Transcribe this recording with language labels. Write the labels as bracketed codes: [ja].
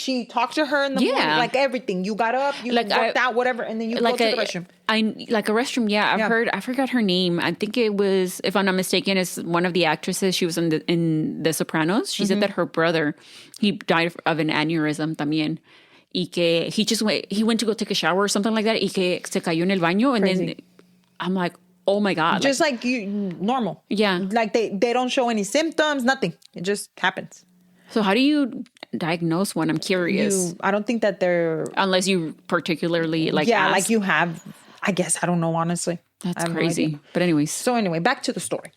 [en] She talked to her in the morning. Like, everything. You got up, you worked out, whatever, and then you go to the restroom. Like a restroom, yeah. I forgot her name. I think it was, if I'm not mistaken, it's one of the actresses. She was in The Sopranos. She said that her brother, he died of an aneurysm [es] también. Y que [en] he went to go take a shower or something like that. [es] Y que se cayó en el baño. [en] And then I'm like, oh my God. Just like you, normal. Yeah. Like they don't show any symptoms, nothing. It just happens. So how do you diagnose one? I'm curious. I don't think that they're... Unless you particularly ask. Like you have... I guess. I don't know, honestly. That's crazy. No, but anyways. So anyway, back to the story.